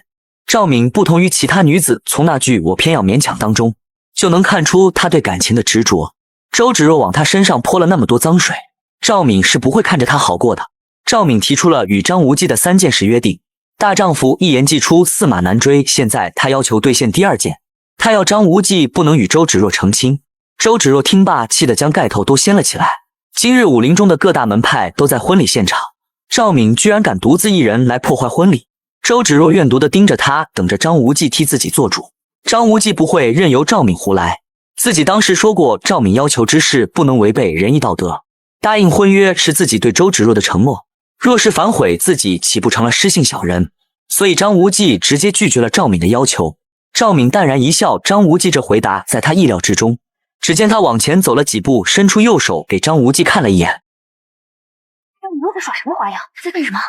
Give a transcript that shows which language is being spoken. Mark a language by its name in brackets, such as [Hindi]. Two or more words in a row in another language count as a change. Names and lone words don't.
[Chinese] 趙敏不同于其他女子，从那句我偏要勉强当中就能看出她对感情的执着。周芷若往她身上泼了那麼多髒水，趙敏是不會看着她好過的。趙敏提出了與張無忌的3件事約定，大丈夫一言既出，駟馬難追。現在她要求兌現第2件，她要張無忌不能與周芷若成親。周芷若聽罷，氣得將蓋頭都掀了起來。今日武林中的各大門派都在婚禮現場，趙敏居然敢獨自一人來破壞婚禮。周芷若怨毒地盯着他，等着張無忌替自己做主。張無忌不會任由趙敏胡來，自己當時說過趙敏要求之事不能違背仁義道德，答應婚約是自己對周芷若的承諾，若是反悔，自己豈不成了失信小人？所以張無忌直接拒絕了趙敏的要求。趙敏淡然一笑，張無忌這回答在他意料之中。只見他往前走了幾步，伸出右手給張無忌看了一眼。你又在耍什麼花樣？在幹什麼？